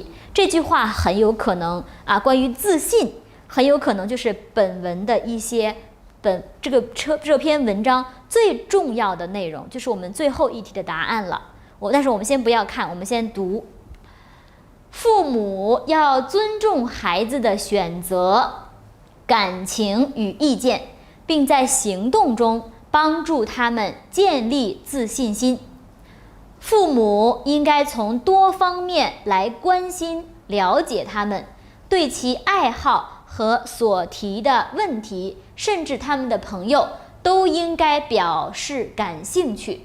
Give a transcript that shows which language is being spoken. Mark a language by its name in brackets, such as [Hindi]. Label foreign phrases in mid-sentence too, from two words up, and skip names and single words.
[Chinese] 這句話很有可能關於自信，很有可能就是本文的一些這篇文章最重要的內容，就是我們最後一題的答案了。但是我們先不要看，我們先读。父母要尊重孩子的選擇、感情與意見，並在行動中幫助他們建立自信心。父母應該從多方面來關心、了解他們，對其愛好和所提的問題，甚至他們的朋友，都應該表示感興趣。